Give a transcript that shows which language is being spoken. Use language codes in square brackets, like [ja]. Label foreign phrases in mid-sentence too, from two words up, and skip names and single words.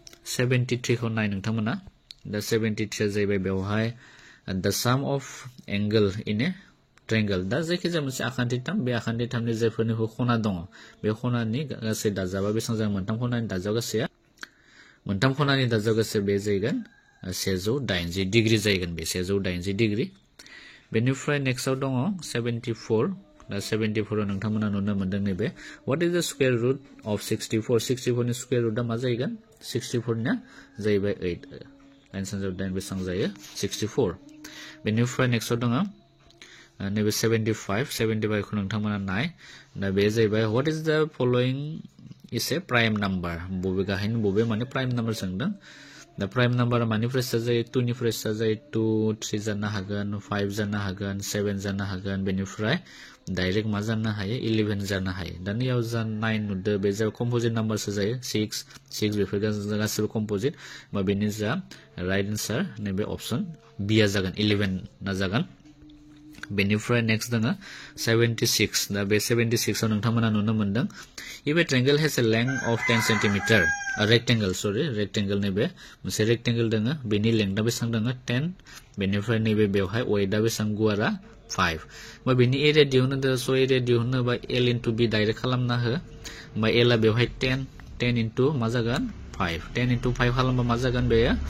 [brx] 73 खौ नाय नोंथांमोना दा 73 जाहैबाय बेवहाय [en] the sum of angle in a triangle [brx] दा जायखिजाया मोनसे आखान्थि थाम बे आखान्थि थामनि जायफोरनि खना दङ बे खनानि गासै दाजाबा बेसेबां जागोन मोनथाम खनानि दाजाब गासैया मोनथाम खनानि दाजाब गासै बे जागोन 180 डिग्री जागोन बे 180 डिग्री बेनिफ्राय नेक्स्टआव दङ 74 दा 74 आव नोंथांमोना नुनो मोनदों नैबे [en] what is the square root of [brx] 64 नि [en] square root [brx] मा जागोन 64 ना जाहैबाय 8 आन्सार जाबाय बेसेबां जायो 64 बेनिफ्राय नेक्स्टआव दङ नैबे 75 खौ नोंथांमोना नाय दा बे जाहैबाय [en] what is the following is a prime number [brx] बबे गाहायनि बबे माने [en] prime number [brx] सोंदों दा [en] prime number [brx] मानिफ्राय स्टार्ट जायो 2 निफ्राय स्टार्ट जायो 2 3 जानो हागोन 5 जानो हागोन 7 जानो हागोन बेनिफ्राय डाइरेक्ट मा जानो हायो 11 जानो हायो दानियाव जा 9 नुदो बे जा [en] composite number [brx] जायो 6 बेफोर गासैबो कम्पोजिट बा बेनि जा [en] right answer [brx] नैबे [en] option B [brx] आ जागोन 11 ना जागोन बेनिफ्राय नेक्स्ट दङ 76 दा बे 76 आव नोंथांमोना नुनो मोनदों [en] if a triangle has a length of 10 cm a rectangle [brx] नैबे मोनसे रेक्टेंगल दङ बेनि लेंथआ बेसेबां दङ 10 बेनिफ्राय नैबे बेवहाय वेटआ बेसेबां गुवारा 5 बा बेनि एरिया दिहुननो द सो एरिया दिहुननोबा l * b डाइरेक्ट खालामना हो बा l आ बेवहाय 10 into मा जागोन 5 10 into 5 खालामबा मा जागोन बे